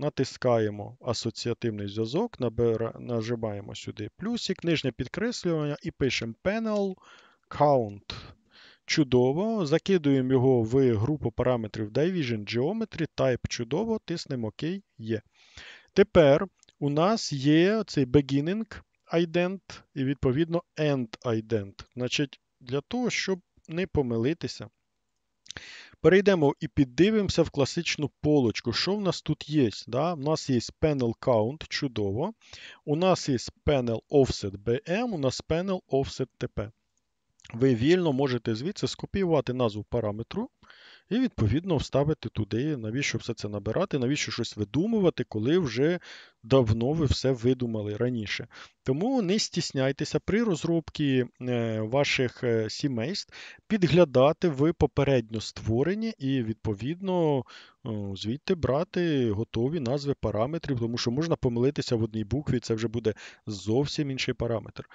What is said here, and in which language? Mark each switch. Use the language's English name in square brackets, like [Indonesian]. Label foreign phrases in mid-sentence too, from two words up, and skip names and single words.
[Ukrainian] Натискаємо асоціативний зв'язок, нажимаємо сюди плюсик, нижнє підкреслювання і пишемо [English] Panel Count. [Ukrainian] Чудово. Закидуємо його в групу параметрів [English] Division Geometry, Type [Ukrainian] чудово, тиснемо ОК, є. Тепер у нас є цей [English] beginning ident [Ukrainian] і відповідно [English] end ident. [Ukrainian] Значить, для того, щоб не помилитися, перейдемо і піддивимося в класичну полочку. Що в нас тут є? Да? У нас є [English] panel count, [Ukrainian] чудово. У нас є [English] panel offset BM, [Ukrainian] у нас [English] panel offset TP. [Ukrainian] Ви вільно можете звідси скопіювати назву параметру і, відповідно, вставити туди, навіщо все це набирати, навіщо щось видумувати, коли вже давно ви все видумали раніше. Тому не стісняйтеся при розробці ваших сімейств підглядати в попередньо створені і, відповідно, звідти брати готові назви параметрів, тому що можна помилитися в одній букві, це вже буде зовсім інший параметр.